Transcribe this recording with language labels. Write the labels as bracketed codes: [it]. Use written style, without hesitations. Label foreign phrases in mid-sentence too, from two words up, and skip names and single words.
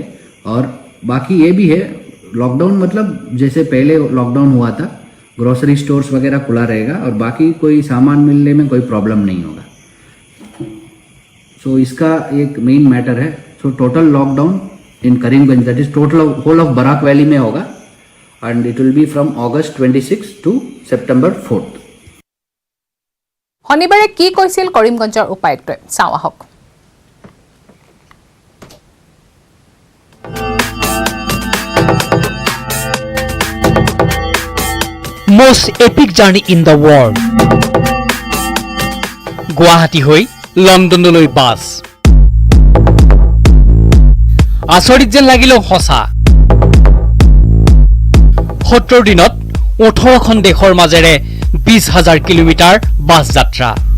[hi] और बाकी ये भी है, लॉकडाउन मतलब जैसे पहले लॉकडाउन हुआ था [en] grocery stores [hi] वगैरह खुला रहेगा और बाकी कोई सामान मिलने में कोई प्रॉब्लम नहीं होगा. सो इसका एक [en] main matter [hi] है. [en] so total lockdown in Karimganj, that is total whole of Barak valley [hi] में होगा [en] and it will be from August 26 to September 4th. [as] শনিবাৰে কি কৈছিল কৰিমগঞ্জৰ উপায়ুক্তই চাওঁ আহক। [en] Most epic journey in the world. [as] গুৱাহাটী হৈ লণ্ডনলৈ বাছ। আচৰিত যেন লাগিলেও সঁচা। 70 দিনত 18খন দেশৰ মাজেৰে 20,000 কিলোমিটাৰ বাছ যাত্ৰা।